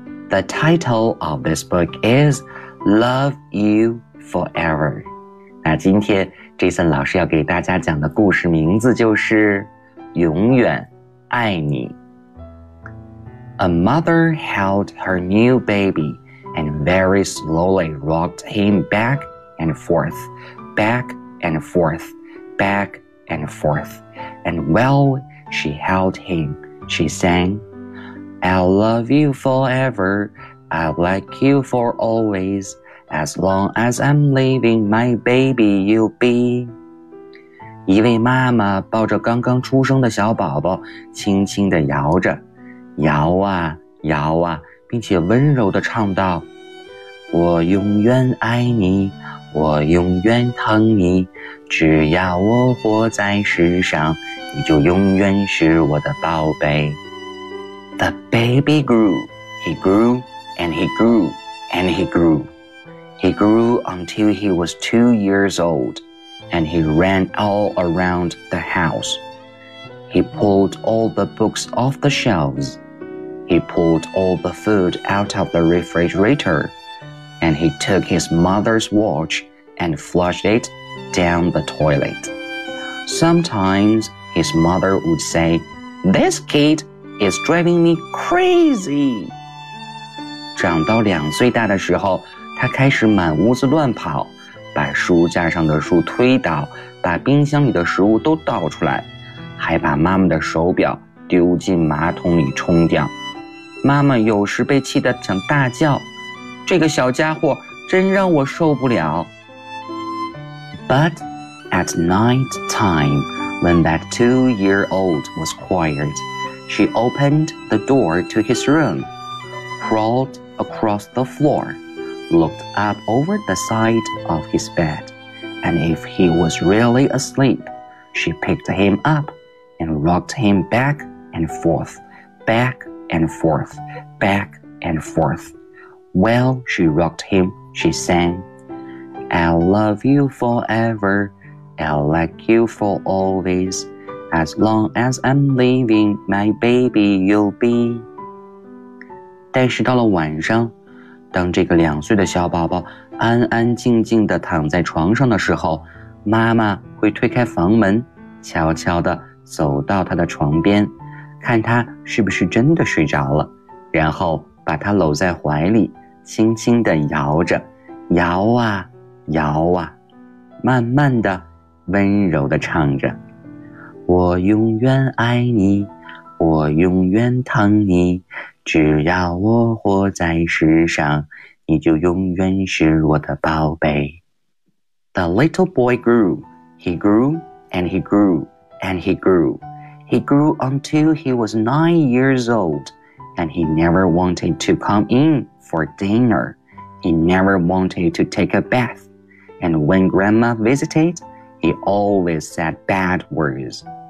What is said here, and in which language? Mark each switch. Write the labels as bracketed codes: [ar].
[en] The title of this book is Love You Forever. [zh] 那今天 Jason 老师要给大家讲的故事名字就是永远爱你。 [en] A mother held her new baby and very slowly rocked him back and forth, back and forth, back and forth. And forth, and while she held him, she sang, I'll love you forever, I'll like you for always, as long as I'm living, my baby you'll be. [zh] 一位妈妈抱着刚刚出生的小宝宝，轻轻地摇着，摇啊摇啊，并且温柔地唱道，我永远爱你，我永远疼你。只要我活在世上，你就永远是我的宝贝。 [en] The baby grew. He grew and he grew and he grew. He grew until he was 2 years old, and he ran all around the house. He pulled all the books off the shelves. He pulled all the food out of the refrigerator, and he took his mother's watch and flushed it down the toilet. Sometimes his mother would say, "This kid is driving me crazy." [zh] 长到两岁大的时候，他开始满屋子乱跑，把书架上的书推倒，把冰箱里的食物都倒出来，还把妈妈的手表丢进马桶里冲掉。妈妈有时被气得想大叫，这个小家伙真让我受不了。 [en] But at night time, when that two-year-old was quiet, she opened the door to his room, crawled across the floor,looked up over the side of his bed, and if he was really asleep, she picked him up and rocked him back and forth, back and forth, back and forth. While she rocked him, she sang, "I'll love you forever, I'll like you for always, as long as I'm living, my baby you'll be." [zh] 但是到了晚上，当这个两岁的小宝宝安安静静地躺在床上的时候，妈妈会推开房门，悄悄地走到他的床边，看他是不是真的睡着了，然后把他搂在怀里，轻轻地摇着，摇啊摇啊，慢慢地温柔地唱着，我永远爱你，我永远疼你，只要我活在世上，你就永远是我的宝贝。 [en] The little boy grew. He grew and he grew and he grew. He grew until he was 9 years old, and he never wanted to come in for dinner. He never wanted to take a bath. And when grandma visited, he always said bad words.